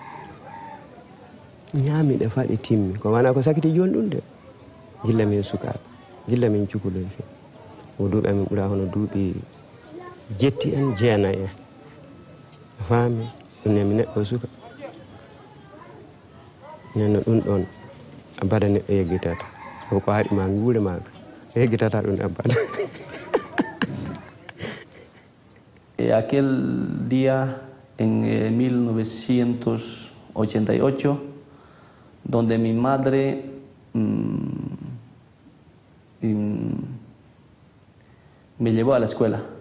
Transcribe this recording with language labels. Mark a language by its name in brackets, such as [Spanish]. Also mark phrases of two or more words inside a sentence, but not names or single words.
[Fula] ñaamiɗe faa ɗe timmi ko wana ko sakiti joni ɗum de gilla min sukaɓe gilla min cukalol fe o duuɓi amin ɓuura hono duuɓi 7 en 9 en faami ɗum nemi neɗɗo suka nenno ɗum ɗon abada neɗɗo yeggitata sabu ko haɗima nguure maga yeggitata ɗum abada. [Spanish] Aquel día en 1988 donde mi madre me llevó a la escuela.